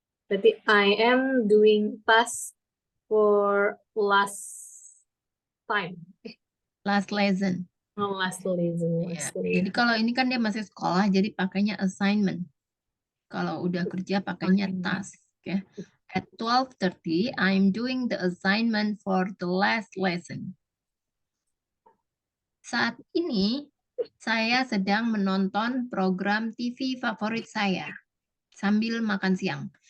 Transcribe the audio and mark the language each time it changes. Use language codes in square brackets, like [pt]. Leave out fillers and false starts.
[en] Berarti I am doing task for last time. Last lesson. Oh, last lesson. [id] Ya. Jadi kalau ini kan dia masih sekolah, jadi pakainya assignment. Kalau udah kerja pakainya task. Ya. [en] At 12:30, I'm doing the assignment for the last lesson. [id] Saat ini, saya sedang menonton program TV favorit saya sambil makan siang.